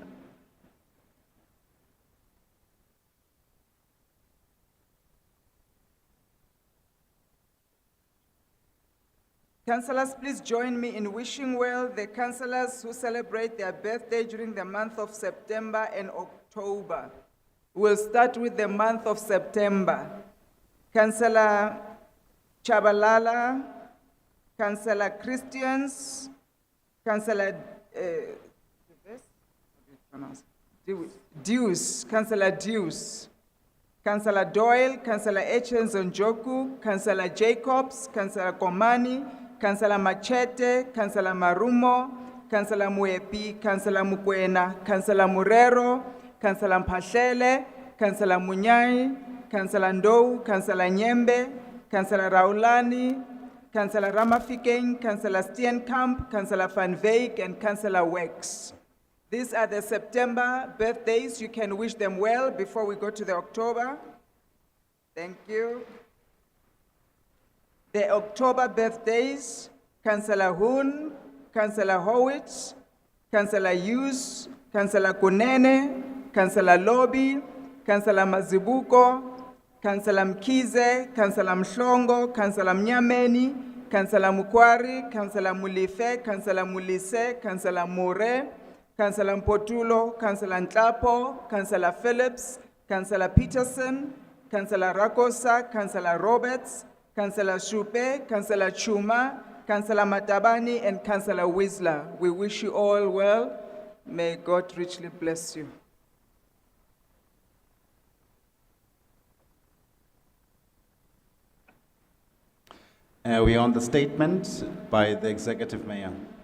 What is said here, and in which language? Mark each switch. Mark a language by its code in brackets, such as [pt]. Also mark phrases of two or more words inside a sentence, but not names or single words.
[en] Councillors, please join me in wishing well the councillors who celebrate their birthday during the month of September and October. We'll start with the month of September. Councillor Chabalala, Councillor Christians, Councillor Deuce, Councillor Deuce, Councillor Doyle, Councillor Echenzonjoku, Councillor Jacobs, Councillor Komani, Councillor Machete, Councillor Marumo, Councillor Muepi, Councillor Mukwena, Councillor Murero, Councillor Mpahlele, Councillor Munyai, Councillor Ndou, Councillor Nyembe, Councillor Raulani, Councillor Ramafikeng, Councillor Steenkamp, Councillor Van Veek, and Councillor Wex. These are the September birthdays. You can wish them well before we go to the October. Thank you. The October birthdays, Councillor Hoon, Councillor Howitt, Councillor Hughes, Councillor Kunene, Councillor Lobby, Councillor Mazibuko, Councillor Mkize, Councillor Mhlongo, Councillor Mnyameni, Councillor Mukwari, Councillor Mulife, Councillor Mulise, Councillor Mure, Councillor Mpotulo, Councillor Ntlapo, Councillor Phillips, Councillor Peterson, Councillor Rakosa, Councillor Roberts, Councillor Shupe, Councillor Chuma, Councillor Matabani, and Councillor Whistler. We wish you all well. May God richly bless you. We're on the statement by the Executive Mayor.